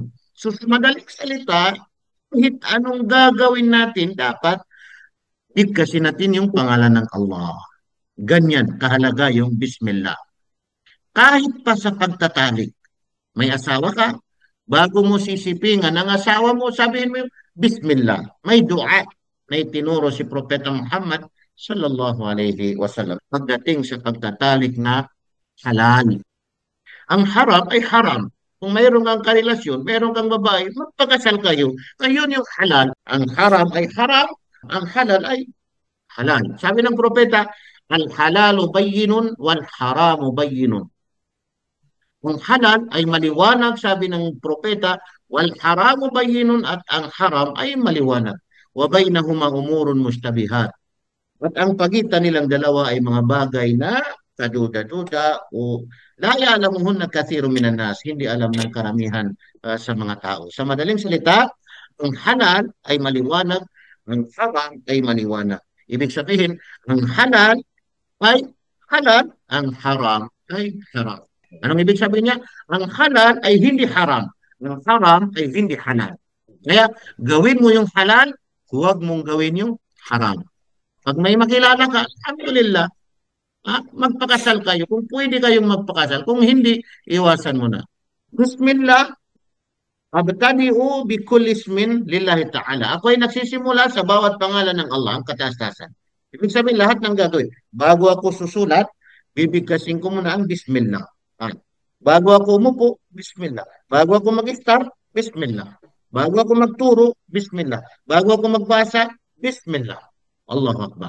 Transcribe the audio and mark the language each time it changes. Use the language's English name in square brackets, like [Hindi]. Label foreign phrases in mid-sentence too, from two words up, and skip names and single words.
[Filipino] So, sa madaling salita, kahit anong gagawin natin, dapat bigkasin natin yung pangalan ng Allah. Ganyan, kahalaga yung Bismillah. Kahit pa sa pagtatalik, may asawa ka, bago mo sisipingan ang asawa mo, sabihin mo yung Bismillah. May dua na itinuro si Propeta Muhammad [Arabic] صلى الله عليه وسلم [Filipino] pagdating sa pagtatalik na halal. Ang haram ay haram. Kung mayroon kang karelasyon, mayroon kang babae, magpakasal kayo. Ngayon yung halal. Ang haram ay haram, ang halal ay halal. Sabi ng propeta, [Arabic] الحلال بين والحرام بين. [Filipino] Kung halal ay maliwanag, sabi ng propeta, [Arabic] والحرام بين [Filipino] at ang haram ay maliwanag. [Arabic] وبينهما أمور مشتبهات. [Filipino] At ang pagitan nilang dalawa ay mga bagay na kaduda-duda o [Arabic] لا يعلمهن كثير من الناس, [Filipino] hindi alam ng karamihan sa mga tao. Sa madaling salita, ang halal ay maliwanag, ang haram ay maliwanag. Ibig sabihin, ang halal ay halal, ang haram ay haram. Anong ibig sabihin niya? Ang halal ay hindi haram. Ang haram ay hindi halal. Kaya gawin mo yung halal, huwag mong gawin yung haram. Pag may makilala ka, alhamdulillah, magpakasal kayo. Kung pwede kayong magpakasal. Kung hindi, iwasan mo na. [Arabic] بسم الله، أبتدئ بكل اسم لله تعالى. [Filipino] Ako ay nagsisimula sa bawat pangalan ng Allah, ang kataas-taasan. Ibig sabihin, lahat ng gagawin. Bago ako susulat, bibigkasin ko muna ang Bismillah. Bago ako umupo, Bismillah. Bago ako mag-start, Bismillah. Bago ako magturo, Bismillah. Bago ako magbasa, [Arabic] بسم الله. الله أكبر.